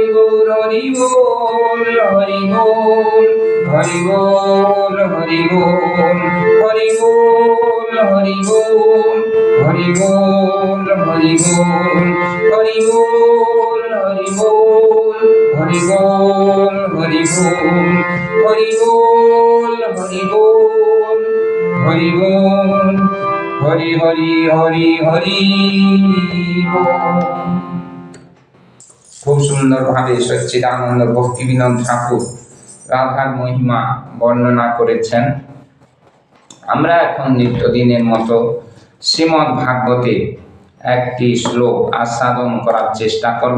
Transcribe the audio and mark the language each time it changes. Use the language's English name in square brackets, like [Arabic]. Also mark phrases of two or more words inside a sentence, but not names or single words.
[Hindi] गौर हरि बोल हरि बोल हरि बोल हरि बोल हरि बोल हरि बोल हरि बोल हरि बोल हरि बोल हरि बोल हरि बोल हरि बोल हरि बोल हरि बोल हरि बोल हरि हरि हरि हरि बोल। [Bangla] খুব সুন্দর ভাবে সচ্চিদানন্দ ভক্তিবিনোদ ঠাকুর রাধার মহিমা বর্ণনা করেছেন। আমরা এখন নিত্যদিনের মতো শ্রীমদ্ ভাগবতে একটি শ্লোক আস্বাদন করার চেষ্টা করব।